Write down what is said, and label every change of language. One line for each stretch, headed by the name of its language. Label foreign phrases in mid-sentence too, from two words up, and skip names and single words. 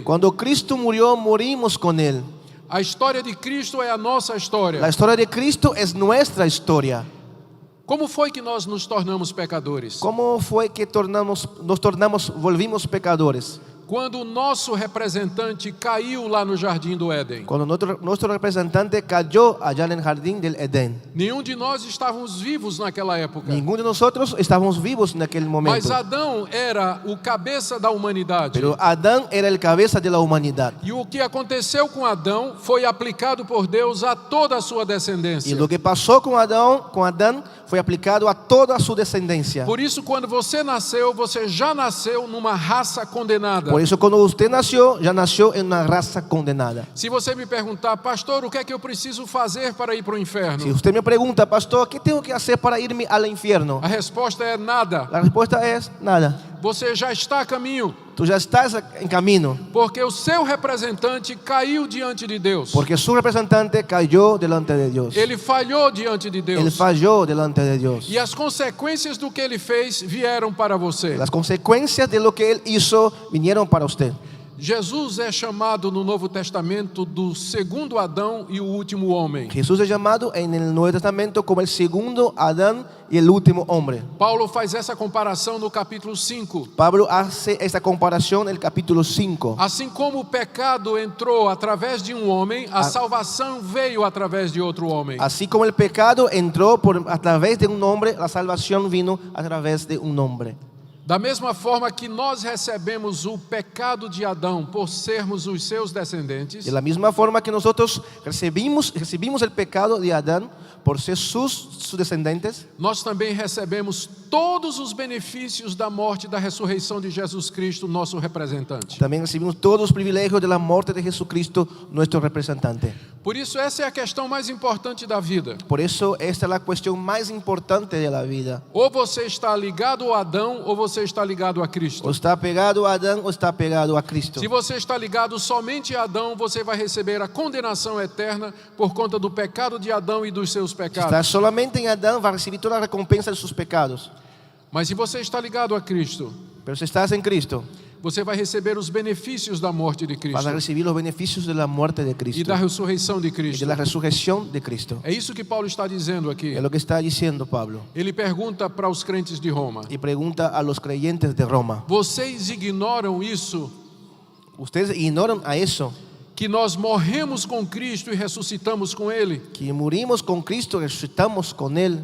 Spanish: Cuando Cristo murió, morimos con él.
Portuguese: A história de Cristo é a nossa história.
Spanish: La historia de Cristo es nuestra historia.
Portuguese: Como foi que nós nos tornamos pecadores?
Spanish: ¿Cómo fue que volvimos pecadores?
Portuguese: Quando o nosso representante caiu lá no jardim do Éden.
Spanish: Cuando nuestro representante cayó allá en el jardín del Edén.
Portuguese: Nenhum de nós estávamos vivos naquela época.
Spanish: Ninguno de nosotros estábamos vivos en aquel momento.
Portuguese: Mas Adão era o cabeça da humanidade.
Spanish: Pero Adán era el cabeza de la humanidad.
Portuguese: E o que aconteceu com Adão foi aplicado por Deus a toda a sua descendência.
Spanish: Y lo que pasó con Adán fue aplicado a toda su descendencia.
Portuguese: Por isso, quando você nasceu, você já nasceu numa raça condenada.
Spanish: Por eso cuando usted nació, ya nació en una raza condenada.
Portuguese: Se você me perguntar, pastor, o que é que eu preciso fazer para ir para o inferno?
Spanish: Si usted me pregunta, pastor, ¿qué tengo que hacer para irme al infierno?
Portuguese: A resposta é nada.
Spanish: La respuesta es nada.
Portuguese: Você já está a caminho,
Spanish: Tú ya estás en camino,
Portuguese: porque o seu representante caiu diante de Deus.
Spanish: porque su representante cayó delante de Dios.
Portuguese: Ele falhou diante de
Spanish: Él
Portuguese: Deus.
Spanish: falló delante de Dios.
Portuguese: E as consequências do que ele fez vieram para você.
Spanish: Las consecuencias de lo que él hizo vinieron para usted.
Portuguese: Jesus é chamado no Novo Testamento do segundo Adão e o último homem.
Spanish: Jesús es llamado en el Nuevo Testamento como el segundo Adán y el último hombre.
Portuguese: Paulo faz essa comparação no capítulo 5.
Spanish: Pablo hace esta comparación en el capítulo 5.
Portuguese: Assim como o pecado entrou através de um homem, a salvação veio através de outro homem.
Spanish: Así como el pecado entró a través de un hombre, la salvación vino a través de un hombre.
Portuguese: Da mesma forma que nós recebemos o pecado de Adão por sermos os seus descendentes,
Spanish: De la misma forma que nosotros recibimos el pecado de Adán por ser sus descendientes,
Portuguese: nós também recebemos todos os benefícios da morte e da ressurreição de Jesus Cristo, nosso representante.
Spanish: también recibimos todos los privilegios de la muerte de Jesucristo, nuestro representante.
Portuguese: Por isso, essa é a questão mais importante da vida.
Spanish: Por eso esta es la cuestión más importante de la vida.
Portuguese: Ou você está ligado a Adão, ou você está ligado a Cristo.
Spanish: O está pegado a Adán o está pegado a Cristo.
Portuguese: Se você está ligado somente a Adão, você vai receber a condenação eterna por conta do pecado de Adão e dos seus
Spanish: Si
Portuguese: pecados.
Spanish: está solamente en Adán, va a recibir toda la recompensa de sus pecados.
Portuguese: Mas se você está ligado a Cristo,
Spanish: Pero si estás en Cristo,
Portuguese: você vai receber os benefícios da morte de
Spanish: vas
Portuguese: Cristo
Spanish: a recibir los beneficios de la muerte de
Portuguese: e
Spanish: Cristo
Portuguese: da ressurreição de
Spanish: y
Portuguese: Cristo.
Spanish: de la resurrección de Cristo.
Portuguese: É isso que Paulo está dizendo aqui.
Spanish: Es lo que está diciendo Pablo.
Portuguese: Ele pergunta para os crentes de Roma:
Spanish: Y pregunta a los creyentes de Roma:
Portuguese: vocês ignoram isso?
Spanish: ¿ustedes ignoran a eso?
Portuguese: Que nós morremos com Cristo e ressuscitamos com Ele?
Spanish: Que morimos con Cristo, resucitamos con Él.